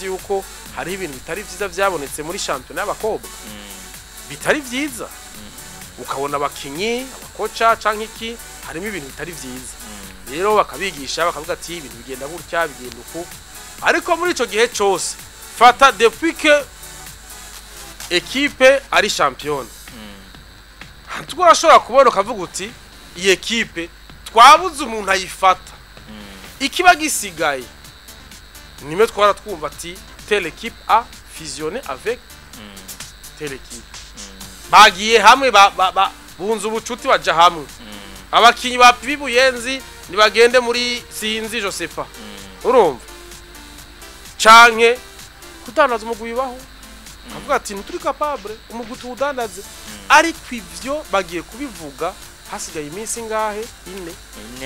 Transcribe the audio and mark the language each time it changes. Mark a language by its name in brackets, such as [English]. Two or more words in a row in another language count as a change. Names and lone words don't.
[Rundi] yuko hari ibintu bitari vyiza byabonetse muri champion y'abakobwa bitari vyiza ukabona abakinyi abakocha canke iki harimo ibintu bitari vyiza rero bakabigisha bakavuga ati ibintu bigenda gutya bigenda uko ariko muri ico gihe cyose fata [French] depuis que equipe [Rundi] ari champion twashobora kubona kavuga uti iyi equipe twabuze umuntu ayifata ikiba gisigaye nimwe twara twumva ati [French] telle équipe a fusionné avec telle équipe [Rundi] bagiye hamwe bunze ubucuti baja hamwe abakinyi ba Buyenzi nibagende muri sinzi Josefa urumva canke kudandaza umugwi baho avuga ati nturi capable umugwi tudandaze ariko ivyo bagiye kubivuga hasigaye iminsi ngahe ine